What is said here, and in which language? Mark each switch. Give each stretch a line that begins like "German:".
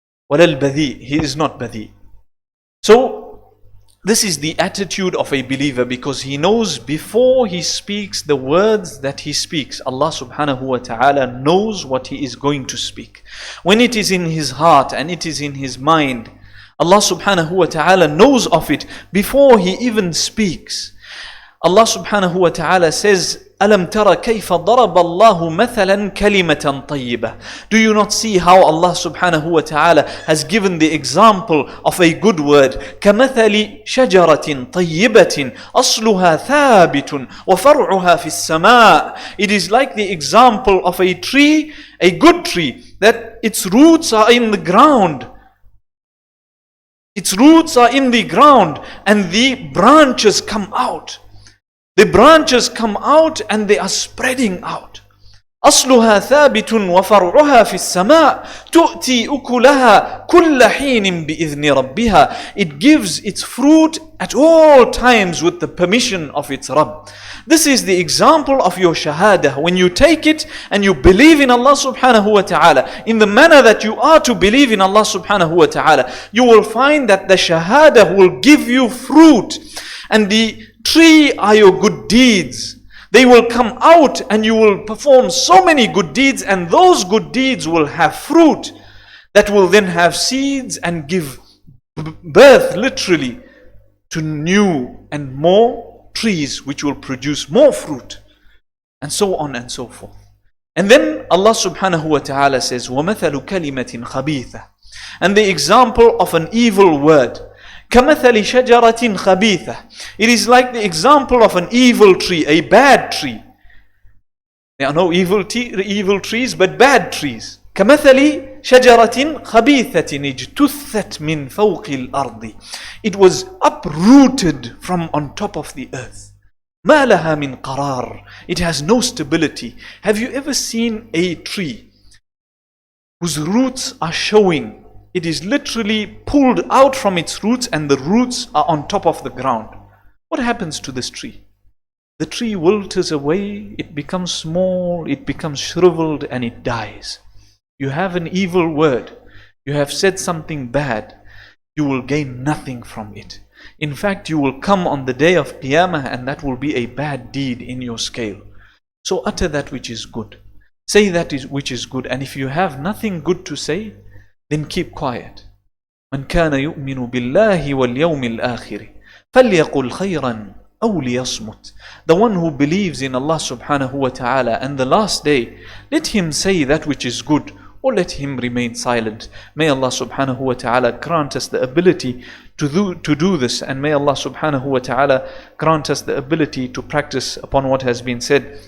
Arabic: وَلَا الْبَذِيء,
English: he is not badhi. So this is the attitude of a believer, because he knows before he speaks the words that he speaks, Allah subhanahu wa ta'ala knows what he is going to speak. When it is in his heart and it is in his mind, Allah subhanahu wa ta'ala knows of it before he even speaks. Allah subhanahu wa ta'ala says,
Arabic: أَلَمْ تَرَ كَيْفَ ضَرَبَ اللَّهُ مَثَلًا كَلِمَةً طَيِّبَةً.
English: Do you not see how Allah subhanahu wa ta'ala has given the example of a good word?
Arabic: كَمَثَلِ شَجَرَةٍ طَيِّبَةٍ أَصْلُهَا ثَابِتٌ وَفَرْعُهَا فِي السَّمَاءِ.
English: It is like the example of a tree, a good tree, that its roots are in the ground. Its roots are in the ground and the branches come out. The branches come out and they are spreading out.
Arabic: أصلها ثابت وفرعها في السماء تؤتي أكلها كل حين بإذن ربها.
English: It gives its fruit at all times with the permission of its Rabb. This is the example of your shahada. When you take it and you believe in Allah subhanahu wa ta'ala in the manner that you are to believe in Allah subhanahu wa ta'ala, you will find that the shahada will give you fruit, and the tree are your good deeds. They will come out and you will perform so many good deeds, and those good deeds will have fruit that will then have seeds and give birth literally to new and more trees which will produce more fruit, and so on and so forth. And then Allah subhanahu wa ta'ala says,
Arabic: وَمَثَلُ كَلِمَةٍ خَبِيثَةٍ,
English: and the example of an evil word.
Arabic: كَمَثَلِ شَجَرَةٍ خَبِيثَةٍ.
English: It is like the example of an evil tree, a bad tree. There are no evil trees, but bad trees.
Arabic: كمثل شجرة خبيثة اجتثت من فوق الأرض.
English: It was uprooted from on top of the earth.
Arabic: ما لها من قرار.
English: It has no stability. Have you ever seen a tree whose roots are showing? It is literally pulled out from its roots and the roots are on top of the ground. What happens to this tree? The tree wilts away, it becomes small, it becomes shriveled, and it dies. You have an evil word, you have said something bad, you will gain nothing from it. In fact, you will come on the day of Qiyamah and that will be a bad deed in your scale. So utter that which is good. Say that which is good, and if you have nothing good to say, then keep quiet.
Arabic: من كان يؤمن بالله واليوم الآخر فليقل خيرا أو ليصمت.
English: The one who believes in Allah subhanahu wa ta'ala and the last day, let him say that which is good or let him remain silent. May Allah subhanahu wa ta'ala grant us the ability to do this, and may Allah subhanahu wa ta'ala grant us the ability to practice upon what has been said.